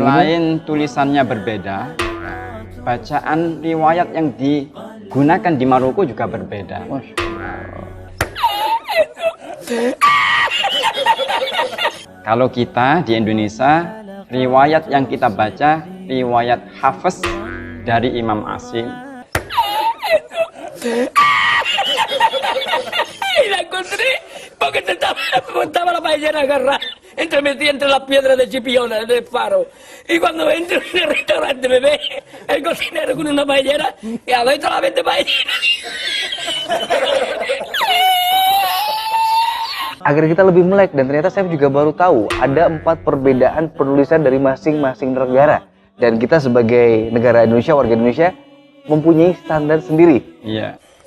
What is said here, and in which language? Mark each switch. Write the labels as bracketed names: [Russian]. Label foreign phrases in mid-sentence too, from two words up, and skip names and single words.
[Indonesian] selain tulisannya berbeda, bacaan riwayat yang digunakan di Maroko juga berbeda. Kalau kita di Indonesia, riwayat yang kita baca riwayat Hafiz dari Imam Asim. [Spanish] La encontré porque te estaba la paellera agarrada. metí entre las piedras de Chipiona, del faro. Y cuando entro en el restaurante me ve el cocinero con una paellera y adentro solamente paellera. [Indonesian] Agar kita lebih melek, dan ternyata saya juga baru tahu ada 4 perbedaan penulisan dari masing-masing negara. Dan kita sebagai negara Indonesia, warga Indonesia, mempunyai standar sendiri. Iya.